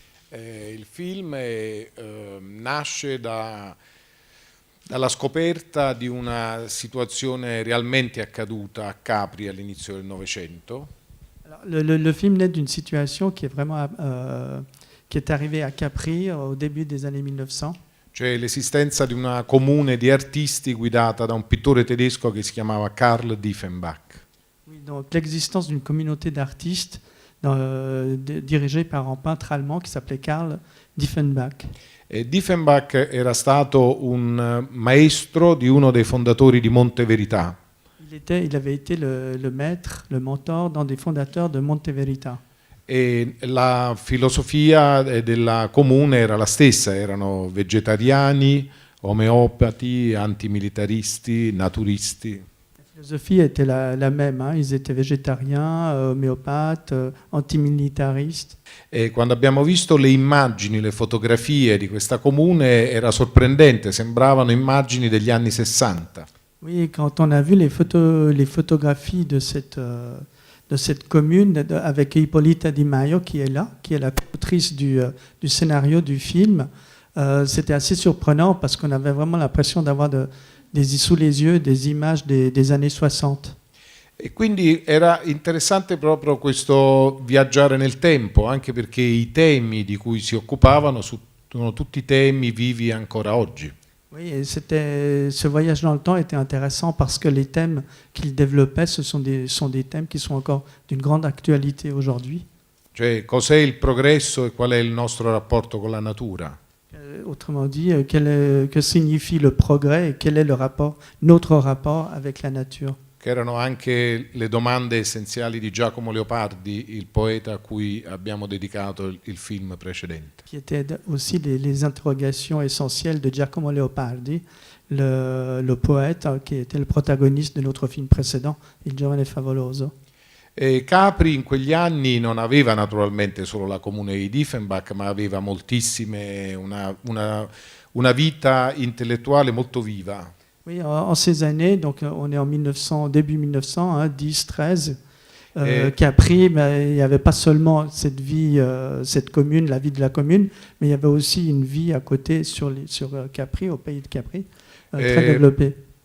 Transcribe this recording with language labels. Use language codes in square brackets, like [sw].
[it] il film nasce dalla scoperta di una situazione realmente accaduta a Capri all'inizio del Novecento. [fr] Le film naît d'une situation qui est vraiment qui est arrivée à Capri au début des années 1900. [it] Cioè l'esistenza di una comune di artisti guidata da un pittore tedesco che si chiamava Karl Diefenbach. [fr] Oui, donc l'existence d'une communauté d'artistes dirigée par un peintre allemand qui s'appelait Karl Diefenbach. [it] E Diefenbach era stato un maestro di uno dei fondatori di Monte Verità. [fr] Il avait été le maître, le mentor d'un des fondateurs de Monte Verità. [it] E la filosofia della comune era la stessa, erano vegetariani, omeopati, antimilitaristi, naturisti. [fr] La philosophie était la même, hein. Ils étaient végétariens, homéopathes, antimilitaristes. [it] E quando abbiamo visto le immagini, le fotografie di questa comune era sorprendente, sembravano immagini degli anni 60. [fr] Oui, quand on a vu les photographies de cette commune avec Ippolita Di Maio qui est là, qui est la autrice du scénario du film, c'était assez surprenant parce qu'on avait vraiment l'impression d'avoir sous les yeux des images des années 60. [it] E quindi era interessante proprio questo viaggiare nel tempo, anche perché i temi di cui si occupavano sono tutti temi vivi ancora oggi. [fr] Oui, et ce voyage dans le temps était intéressant parce que les thèmes qu'il développait, ce sont des thèmes qui sont encore d'une grande actualité aujourd'hui. [it] Cioè, cos'è il progresso e qual è il nostro rapporto con la natura? [fr] Autrement dit, que signifie le progrès et quel est notre rapport avec la nature? [it] Che erano anche le domande essenziali di Giacomo Leopardi, il poeta a cui abbiamo dedicato il film precedente. [fr] Qui étaient aussi les interrogations essentielles de Giacomo Leopardi, le poète qui était le protagoniste de notre film précédent, Il giovane favoloso. [it] E Capri in quegli anni non aveva naturalmente solo la comune di Diefenbach, ma aveva moltissime, una vita intellettuale molto viva. [fr] Oui, en ces années, donc on est en 1900, début 1900, hein, 10, 13, Capri, mais il n'y avait pas seulement cette vie, cette commune, la vie de la commune, mais il y avait aussi une vie à côté sur Capri, au pays de Capri, très développée.